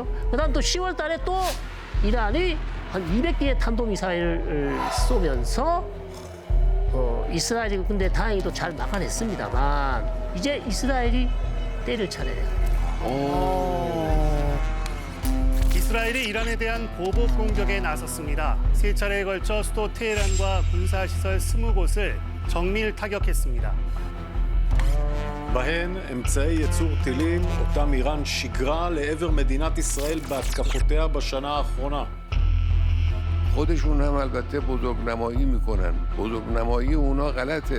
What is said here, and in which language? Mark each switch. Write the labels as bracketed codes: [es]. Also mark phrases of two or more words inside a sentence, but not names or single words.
[ko] 그다음 또 10월 달에 또 이란이 한 200개의 탄도미사일을 쏘면서 이스라엘이 근데 다행히도 잘 막아냈습니다만 이제 이스라엘이 때릴 차례예요. 이스라엘이 이란에 대한 보복 공격에 나섰습니다. 세 차례에 걸쳐 수도 테헤란과 군사시설 20곳을 정밀 타격했습니다. [he] בהן אמצעי ייצור טילים, אותם איראן שיגרה לעבר מדינת ישראל בהתקפותיה בשנה האחרונה. [fa] خودشون هم البته بزرگنمایی میکنن. بزرگنمایی اونا غلطه.